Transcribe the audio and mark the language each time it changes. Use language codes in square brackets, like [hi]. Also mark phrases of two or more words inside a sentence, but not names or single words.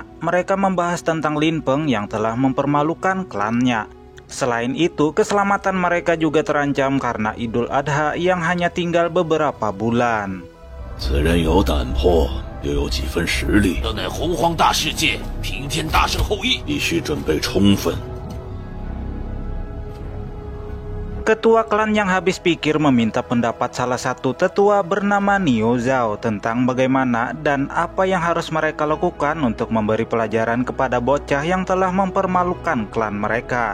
[id] Mereka membahas tentang Lin Peng yang telah mempermalukan klannya. Selain itu, keselamatan mereka juga terancam karena Idul Adha yang hanya tinggal beberapa bulan. [zh] 此人有胆魄，又有几分实力，这乃洪荒大世界，平天大圣后裔，必须准备充分。 [id] Ketua klan yang habis pikir meminta pendapat salah satu tetua bernama Niu Zhao tentang bagaimana dan apa yang harus mereka lakukan untuk memberi pelajaran kepada bocah yang telah mempermalukan klan mereka.